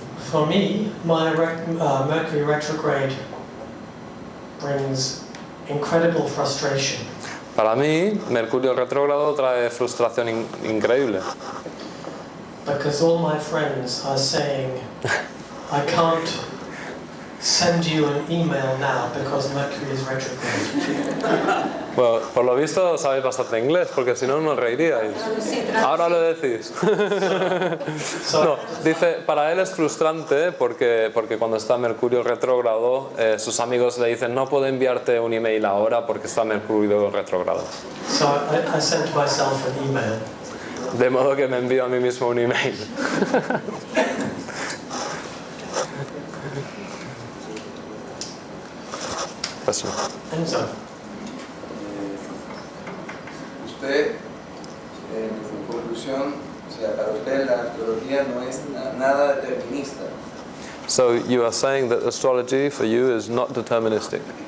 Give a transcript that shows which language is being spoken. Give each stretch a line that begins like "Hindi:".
English: For me, Mercury retrograde brings incredible frustration.
Spanish: Para mí, Mercurio retrógrado trae frustración increíble.
English: Because all my friends are saying, I can't send you an email now because Mercury is retrograde.
Spanish: Bueno, por lo visto sabéis bastante inglés, porque si no, no reiríais. Ahora lo decís. No, dice, para él es frustrante porque cuando está Mercurio retrógrado, sus amigos le dicen, no puedo enviarte un email ahora porque está Mercurio retrógrado.
English: So I sent myself an email.
Spanish: De modo que me envío a mí mismo un email. Enzo. usted, en conclusión, o sea, para usted la astrología no es nada determinista.
English: So you are saying that astrology for you is not deterministic.